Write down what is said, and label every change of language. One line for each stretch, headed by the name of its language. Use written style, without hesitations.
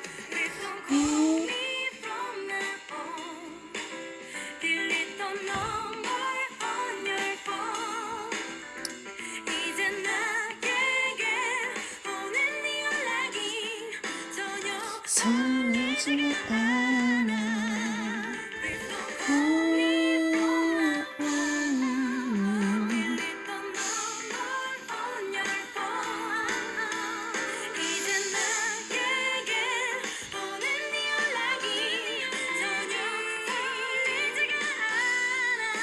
English: Please don't call me from now on. Delete the number on your phone.
Korean: 이제 나에게 오는 네 연락이 전혀 설레지가 않아.
English: Please don't call me from now on. Delete the number on your phone.
Korean: 이제 나에게 오는 네 연락이 전혀 설레지가 않아.